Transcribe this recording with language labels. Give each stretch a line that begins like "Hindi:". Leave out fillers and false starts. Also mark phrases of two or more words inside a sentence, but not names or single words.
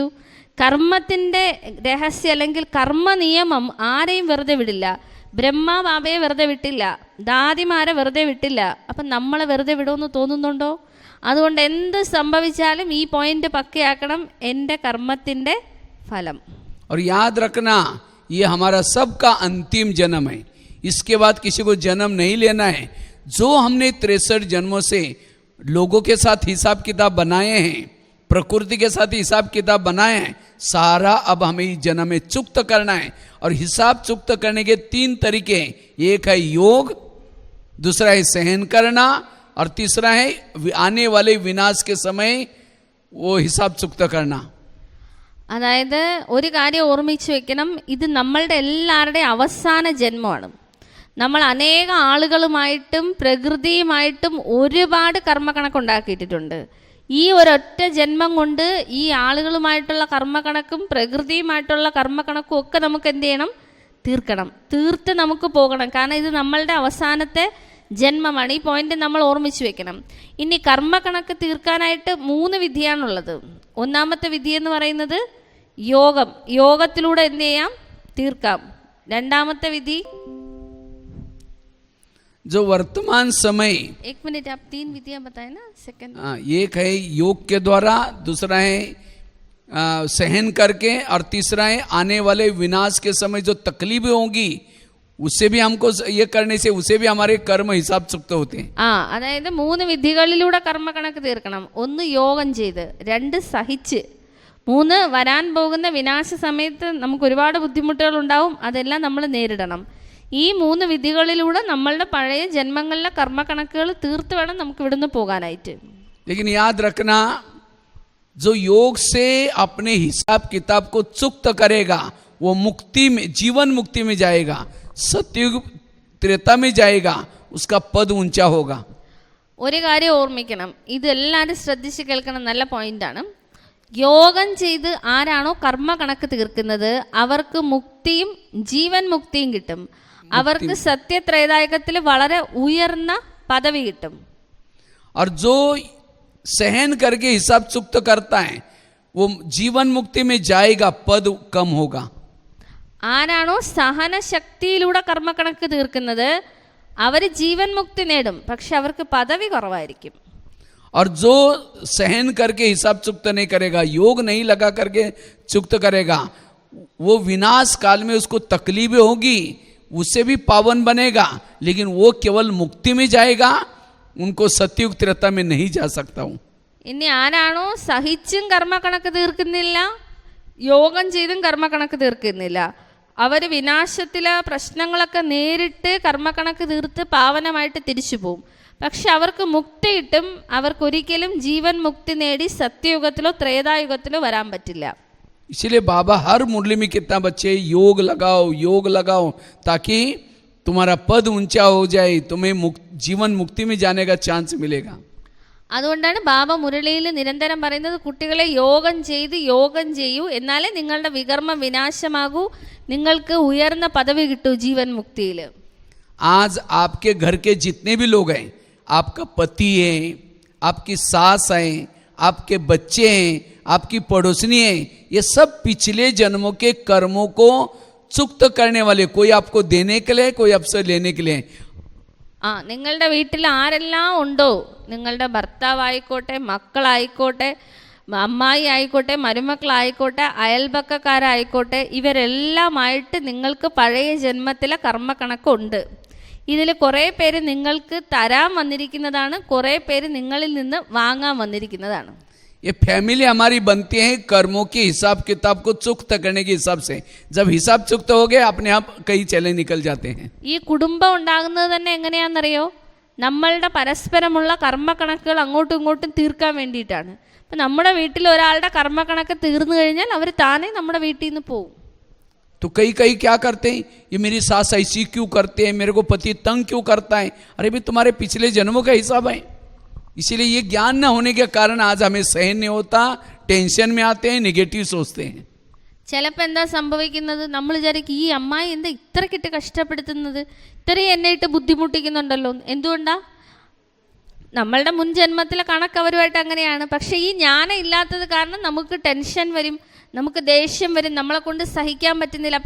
Malayalam: കർമ്മത്തിൻ്റെ രഹസ്യം അല്ലെങ്കിൽ കർമ്മ നിയമം ആരെയും വെറുതെ വിടില്ല. ബ്രഹ്മാബാബയെ വെറുതെ വിട്ടില്ല, ദാദിമാരെ വെറുതെ വിട്ടില്ല. അപ്പം നമ്മളെ വെറുതെ വിടുമെന്ന് തോന്നുന്നുണ്ടോ? അതുകൊണ്ട് എന്ത് സംഭവിച്ചാലും ഈ പോയിന്റ് പക്കയാക്കണം, എൻ്റെ കർമ്മത്തിൻ്റെ ഫലം.
Hindi: और याद रखना ये हमारा सबका अंतिम जन्म है, इसके बाद किसी को जन्म नहीं लेना है. जो हमने 63 जन्मों से लोगों के साथ हिसाब किताब बनाए हैं, प्रकृति के साथ हिसाब किताब बनाए हैं, सारा अब हमें इस जन्म में चुक्त करना है. और हिसाब चुक्त करने के 3 तरीके हैं. एक है योग, दूसरा है सहन करना, और तीसरा है आने वाले विनाश के समय वो हिसाब चुक्त करना.
Malayalam: അതായത് ഒരു കാര്യം ഓർമ്മിച്ച് വെക്കണം, ഇത് നമ്മളുടെ എല്ലാവരുടെയും അവസാന ജന്മമാണ്. നമ്മൾ അനേക ആളുകളുമായിട്ടും പ്രകൃതിയുമായിട്ടും ഒരുപാട് കർമ്മക്കണക്കുണ്ടാക്കിയിട്ടുണ്ട്. ഈ ഒരൊറ്റ ജന്മം കൊണ്ട് ഈ ആളുകളുമായിട്ടുള്ള കർമ്മക്കണക്കും പ്രകൃതിയുമായിട്ടുള്ള കർമ്മക്കണക്കും ഒക്കെ നമുക്ക് എന്ത് ചെയ്യണം? തീർക്കണം. തീർത്ത് നമുക്ക് പോകണം. കാരണം ഇത് നമ്മളുടെ അവസാനത്തെ ജന്മമാണ്. ഈ പോയിന്റ് നമ്മൾ ഓർമ്മിച്ച് വെക്കണം. ഇനി കർമ്മക്കണക്ക് തീർക്കാനായിട്ട് 3 വിധിയാണുള്ളത്. ഒന്നാമത്തെ വിധി എന്ന് പറയുന്നത് യോഗം. യോഗത്തിലൂടെ എന്ത് ചെയ്യാം? തീർക്കാം. രണ്ടാമത്തെ വിധി
Hindi: जो वर्तमान समय, 1 मिनट, आप 3 विधियां बताए ना. सेकंड, एक है योग के द्वारा, दूसरा है सहन करके, और तीसरा है आने वाले विनाश के समय जो तकलीफें होंगी उससे भी हमको ये करने से उसे भी हमारे कर्म हिसाब चुक्त होते हैं.
Malayalam: അതായത് 3 വിധികളിലൂടെ കർമ്മക്കണക്ക് തീർക്കണം. 1 യോഗം ചെയ്ത്, 2 സഹിച്ച്, 3 വരാൻ പോകുന്ന വിനാശ സമയത്ത് നമുക്ക് ഒരുപാട് ബുദ്ധിമുട്ടുകൾ ഉണ്ടാവും. അതെല്ലാം നമ്മൾ നേരിടണം. ഈ 3 വിധികളിലൂടെ നമ്മളുടെ പഴയ ജന്മങ്ങളിലെ കർമ്മക്കണക്കുകൾ തീർത്ത് വേണം നമുക്ക് ഇവിടുന്ന് പോകാനായിട്ട്.
Hindi: लेकिन याद रखना, जो योग से अपने हिसाब किताब को चुक्त करेगा वो मुक्ति में, जीवन मुक्ति में जाएगा, सतयुग त्रेता में जाएगा, उसका पद ऊंचा होगा.
Malayalam: ഒരു കാര്യം ഓർമ്മിക്കണം, ഇതെല്ലാവരും ശ്രദ്ധിച്ച് കേൾക്കണം, നല്ല പോയിന്റാണ്. യോഗം ചെയ്ത് ആരാണോ കർമ്മ കണക്ക് തീർക്കുന്നത് അവർക്ക് മുക്തിയും ജീവൻ മുക്തിയും കിട്ടും. അവർക്ക് സത്യത്രേതായകത്തിൽ വളരെ ഉയർന്ന പദവി കിട്ടും.
Hindi: और जो सहन करके हिसाब चुक्त करता है वो जीवन मुक्ति में जाएगा, पद कम होगा.
Malayalam: ആരാണോ സഹനശക്തിയിലൂടെ കർമ്മക്കണക്ക് തീർക്കുന്നത് അവർ ജീവൻ മുക്തി നേടും, പക്ഷെ അവർക്ക് പദവി കുറവായിരിക്കും.
Hindi: और जो सहन करके हिसाब चुक्त नहीं करेगा, योग नहीं लगा करके चुक्त करेगा, वो विनाश काल में उसको तकलीफें होगी, उससे भी पावन बनेगा, लेकिन वो केवल मुक्ति में जाएगा, उनको सतयुग त्रेता में नहीं जा सकता हूं.
Malayalam: ഇനി ആരാണോ സഹിച്ചും കർമ്മക്കണക്ക് തീർക്കുന്നില്ല, യോഗം ചെയ്തും കർമ്മക്കണക്ക് തീർക്കുന്നില്ല, അവർ വിനാശത്തിലെ പ്രശ്നങ്ങളൊക്കെ നേരിട്ട് കർമ്മക്കണക്ക് തീർത്ത് പാവനമായിട്ട് തിരിച്ചു പോകും. പക്ഷെ അവർക്ക് മുക്തി കിട്ടും. അവർക്കൊരിക്കലും ജീവൻ മുക്തി നേടി സത്യയുഗത്തിലോ ത്രേതായുഗത്തിലോ വരാൻ പറ്റില്ല.
Hindi: इसलिए बाबा हर मुरली में कितना बच्चे योग लगाओ ताकि तुम्हारा पद ऊंचा हो जाए, तुम्हें जीवन मुक्ति में जाने का चांस मिलेगा.
Malayalam: അതുകൊണ്ടാണ് ബാബ മുരളിയിൽ നിരന്തരം പറയുന്നത്, കുട്ടികളെ യോഗം ചെയ്യൂ, എന്നാലേ നിങ്ങളുടെ വികർമ്മ വിനാശമാകൂ, നിങ്ങൾക്ക് ഉയർന്ന പദവി കിട്ടൂ ജീവൻ മുക്തിയിൽ.
Hindi: आज आपके घर के जितने भी लोग हैं, आपका पति है, आपकी सास है, आपके बच्चे हैं, आपकी पड़ोसनी है, ये सब पिछले जन्मों के कर्मों को चुक्त करने वाले, कोई आपको देने के लिए, कोई आपसे लेने के लिए.
Malayalam: നിങ്ങളുടെ വീട്ടിൽ ആരെല്ലാം ഉണ്ടോ, നിങ്ങളുടെ ഭർത്താവായിക്കോട്ടെ, മക്കളായിക്കോട്ടെ, അമ്മായി ആയിക്കോട്ടെ, മരുമക്കളായിക്കോട്ടെ, അയൽപക്കക്കാരായിക്കോട്ടെ, ഇവരെല്ലാമായിട്ട് നിങ്ങൾക്ക് പഴയ ജന്മത്തിലെ കർമ്മക്കണക്കുണ്ട്. ഇതിൽ കുറേ പേര് നിങ്ങൾക്ക് തരാൻ വന്നിരിക്കുന്നതാണ്, കുറേ പേര് നിങ്ങളിൽ നിന്ന് വാങ്ങാൻ വന്നിരിക്കുന്നതാണ്.
Hindi: ये फैमिली हमारी बनती है कर्मों के हिसाब किताब को चुक्त करने के हिसाब से. जब हिसाब चुक्त हो गए अपने आप कई चले निकल जाते हैं.
Malayalam: ഈ കുടുംബം ഉണ്ടാകുന്നത് തന്നെ എങ്ങനെയാണെന്നറിയോ? നമ്മളുടെ പരസ്പരമുള്ള കർമ്മക്കണക്കുകൾ അങ്ങോട്ടും ഇങ്ങോട്ടും തീർക്കാൻ വേണ്ടിയിട്ടാണ്. അപ്പം നമ്മുടെ വീട്ടിൽ ഒരാളുടെ കർമ്മക്കണക്ക് തീർന്നു കഴിഞ്ഞാൽ അവർ താനേ നമ്മുടെ വീട്ടിൽ നിന്ന് പോകും.
Hindi: तो कई क्या करते हैं, ये मेरी सास ऐसी क्यों करते हैं, मेरे को पति तंग क्यों करता है. अरे भाई तुम्हारे पिछले जन्मों का हिसाब है. इसीलिए ये ज्ञान न होने के कारण आज हमें सहन नहीं होता, टेंशन में आते हैं, नेगेटिव सोचते हैं.
Malayalam: ചിലപ്പോൾ എന്താ സംഭവിക്കുന്നത്, നമ്മൾ വിചാരിക്കും ഈ അമ്മായി എന്താ ഇത്രക്കിട്ട് കഷ്ടപ്പെടുത്തുന്നത്, ഇത്രയും എന്നെ ഇട്ട് ബുദ്ധിമുട്ടിക്കുന്നുണ്ടല്ലോ. എന്തുകൊണ്ടാ? നമ്മളുടെ മുൻ ജന്മത്തിലെ കണക്ക് അവരുമായിട്ട് അങ്ങനെയാണ്. പക്ഷേ ഈ ജ്ഞാനം ഇല്ലാത്തത് കാരണം നമുക്ക് ടെൻഷൻ വരും, നമുക്ക് ദേഷ്യം വരും, നമ്മളെ കൊണ്ട് സഹിക്കാൻ പറ്റുന്നില്ല.